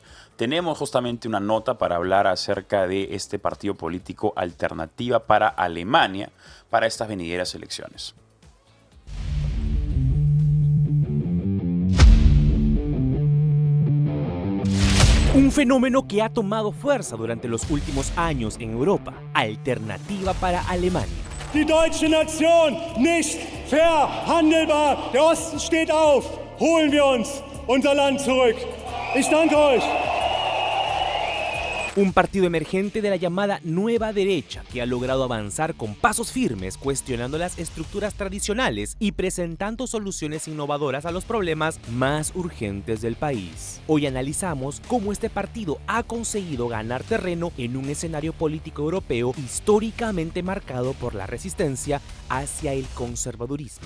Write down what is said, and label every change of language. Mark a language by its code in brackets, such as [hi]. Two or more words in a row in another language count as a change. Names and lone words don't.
[es] Tenemos justamente una nota para hablar acerca de este partido político Alternativa para Alemania para estas venideras elecciones. Un fenómeno que ha tomado fuerza durante los últimos años en Europa, Alternativa para Alemania. [de] Die deutsche Nation nicht verhandelbar. Der Osten steht auf. Holen wir uns unser Land zurück. Ich danke euch. [es] Un partido emergente de la llamada nueva derecha que ha logrado avanzar con pasos firmes, cuestionando las estructuras tradicionales y presentando soluciones innovadoras a los problemas más urgentes del país. Hoy analizamos cómo este partido ha conseguido ganar terreno en un escenario político europeo históricamente marcado por la resistencia hacia el conservadurismo.